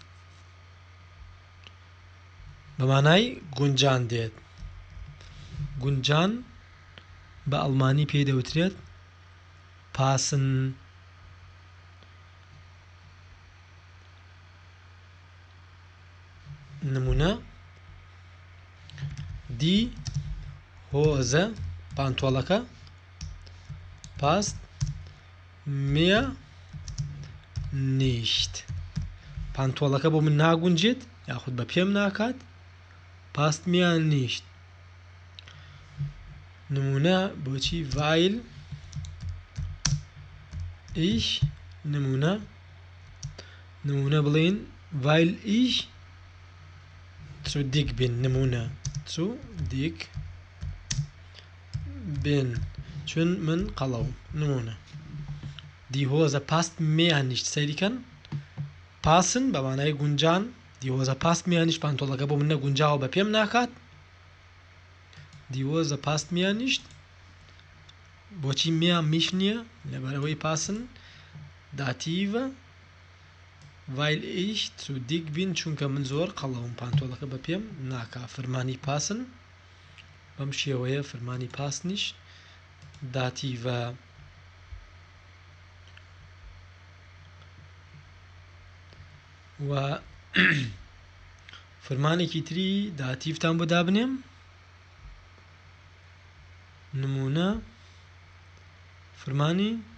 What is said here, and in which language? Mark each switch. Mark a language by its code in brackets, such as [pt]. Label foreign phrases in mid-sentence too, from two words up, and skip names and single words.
[ckb] بە مانای گونجان دێت گونجان بە ئەڵمانی پێی دەوترێت پاسن نمونە [de] die Hose [ckb] پانتۆڵەکە [de] passt mir nicht [ckb] پانتۆڵەکە بۆ من ناگونجێت یاخود بە پێم ناکات [de] passt mir nicht [ckb] نمونە بۆچی [de] weil ich [ckb] نمونە بڵێن [de] weil ich zu dick bin نمونە zu dick bin [ckb] چون من قەڵەوم نمونە [de] die Hose passt mir nicht [ckb] سەیریکەن passen بە مانای گونجان [de] die Hose passt mir nicht [ckb] پانتۆڵەکە بۆ من نەگونجاوە بە پێم ناکات [de] die Hose passt mir nicht [ckb] بۆچی میش نییە لەبەرەوەی passen داتیڤە [de] weil ich zu dick bin [ckb] چونکە من زۆر قەڵەوم پانتۆڵەکە بە پێم ناکا فرمانی passen بەم شێوەیە فرمانی پاسنیش داتیڤە و فرمانێکی تری داتیڤتان بۆ دابنێم نمونە فرمانی